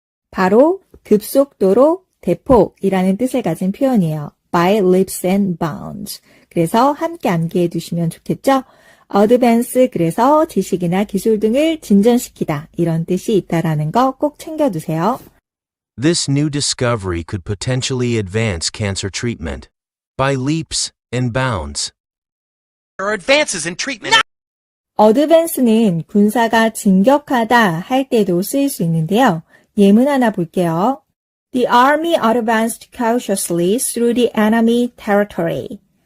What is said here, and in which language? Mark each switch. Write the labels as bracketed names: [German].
[Korean] 바로 급속도로 대폭이라는 뜻을 가진 표현이에요. [English] by leaps and bounds. [Korean] 그래서 함께 암기해 두시면 좋겠죠? advance, 그래서 지식이나 기술 등을 진전시키다 이런 뜻이 있다라는 거 꼭 챙겨두세요. [English] This new discovery could potentially advance cancer treatment by leaps and bounds. There are advances in treatment. [Korean] advance는 군사가 진격하다 할 때도 쓰일 수 있는데요. 예문 하나 볼게요. [English] The army advanced cautiously through the enemy territory.